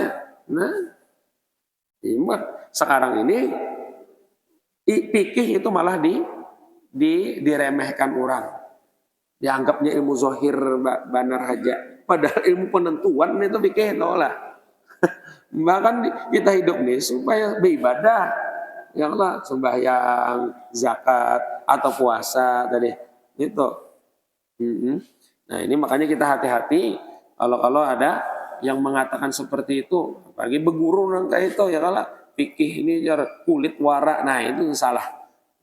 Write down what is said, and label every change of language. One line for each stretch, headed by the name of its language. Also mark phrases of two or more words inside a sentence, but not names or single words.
Indonesian: Nah, sekarang ini fikih itu malah diremehkan orang. Dianggapnya ilmu zahir
Banjar: banar haja.
Indonesian: Padahal ilmu penentuan itu fikih lah. Bahkan kita hidup nih supaya beribadah.
Arabic: يا الله,
Indonesian: sembahyang, zakat atau puasa tadi. Itu. Nah, ini makanya kita hati-hati kalau ada yang mengatakan seperti itu, apalagi berguru nangka itu ya kalau fikih ini kulit warak, nah itu salah.